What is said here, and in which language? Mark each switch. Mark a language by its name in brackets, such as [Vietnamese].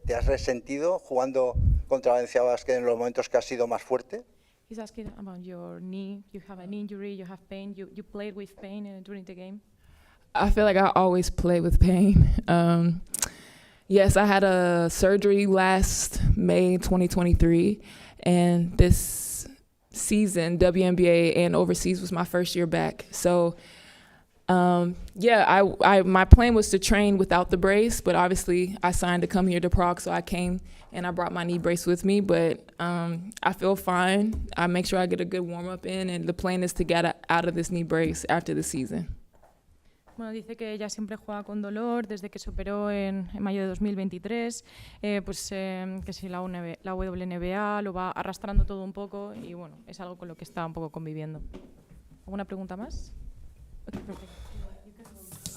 [Spanish] ¿Te has resentido jugando contra Valencia Basket en los momentos que has sido más fuerte? [English] He's asking about your knee. You have an injury, you have pain. You played with pain during the game? I feel like I always play with pain. Yes, I had a surgery last May 2023, and this season, WNBA and overseas, was my first year back. So, yeah, my plan was to train without the brace, but obviously I signed to come here to Prague, so I came and I brought my knee brace with me, but I feel fine. I make sure I get a good warm-up in, and the plan is to get out of this knee brace after the season. [Spanish] Bueno, dice que ella siempre juega con dolor desde que se operó en mayo de 2023, que si la WNBA lo va arrastrando todo un poco y bueno, es algo con lo que está un poco conviviendo. ¿Alguna pregunta más? [English] Okay, perfect.